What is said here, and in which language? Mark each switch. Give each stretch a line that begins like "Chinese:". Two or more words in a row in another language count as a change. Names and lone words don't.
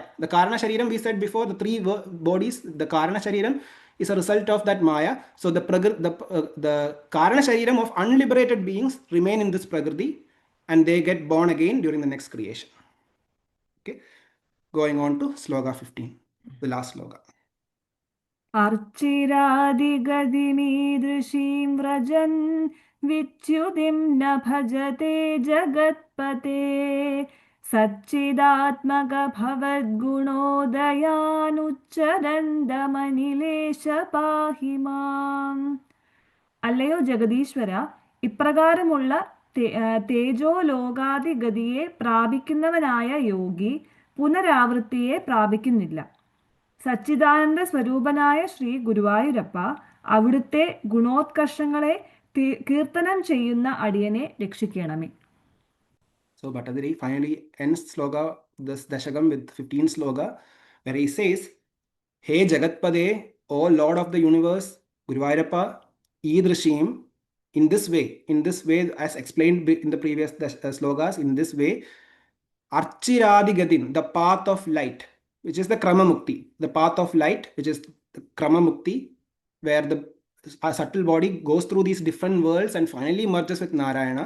English: The
Sanskrit: Karana Shariram,
English: we said before, the three bodies, the
Sanskrit: Karana Shariram
English: is a result of that Maya. So the
Sanskrit: Karana Shariram
English: of unliberated beings remain in this Prakriti, and they get born again during the next creation. Okay, going on to Sloka 15, the last Sloka.
Sanskrit: अर्चिरादिगतिमीदृशीं व्रजन् विच्युतिं न भजते जगत्पते सच्चिदात्मक भवद्गुणोदयानुच्चरन्दमनिलेश पाहि माम्.
Malayalam: അല്ലയോ ജഗദീശ്വര, ഇപ്രകാരമുള്ള തേജോലോകാദിഗതിയെ പ്രാപിക്കുന്നവനായ യോഗി പുനരാവൃത്തിയെ പ്രാപിക്കുന്നില്ല. സച്ചിദാനന്ദ സ്വരൂപനായ ശ്രീ ഗുരുവായൂരപ്പ, അവിടുത്തെ ഗുണോത്കർഷങ്ങളെ കീർത്തനം ചെയ്യുന്ന അടിയനെ രക്ഷിക്കണമേ.
English: So Bhattathiri finally ends sloka, this Dashakam, with 15 sloka, where he says, Hey Jagatpade, O Lord of the universe, Guruvayurappa, Idrishim, in this way, as explained in the previous slokas, in this way,
Sanskrit: Archiradi Gadim,
English: the path of light, which is the
Sanskrit: Krama Mukti,
English: the path of light, which is the
Sanskrit: Krama Mukti,
English: where the subtle body goes through these different worlds and finally merges with Narayana.